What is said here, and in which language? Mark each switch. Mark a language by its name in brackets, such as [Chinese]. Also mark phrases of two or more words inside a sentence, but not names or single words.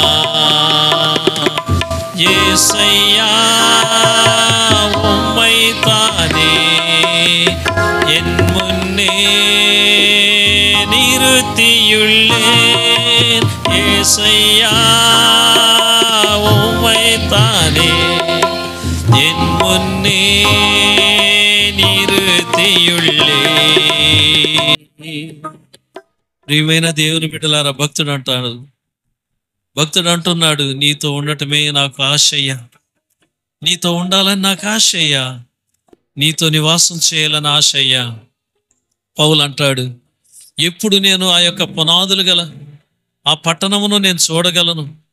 [Tamil] ஏசையா உம்மை தானே என் முன்னே நிறுத்தியுள்ளேன். ஏசையா உம்மை தானே என் முன்னே நிறுத்திయుள்ளேன். [Telugu] ప్రియమైన దేవుని బిడ్డలారా, భక్తుడు అంటున్నాడు, నీతో ఉండటమే నాకు ఆశయ్యా, నీతో ఉండాలని నాకు ఆశయ్యా, నీతో నివాసం చేయాలని ఆశయ్యా. పౌలు అంటాడు, ఎప్పుడు నేను ఆ యొక్క పునాదులు గల ఆ పట్టణమును నేను చూడగలను?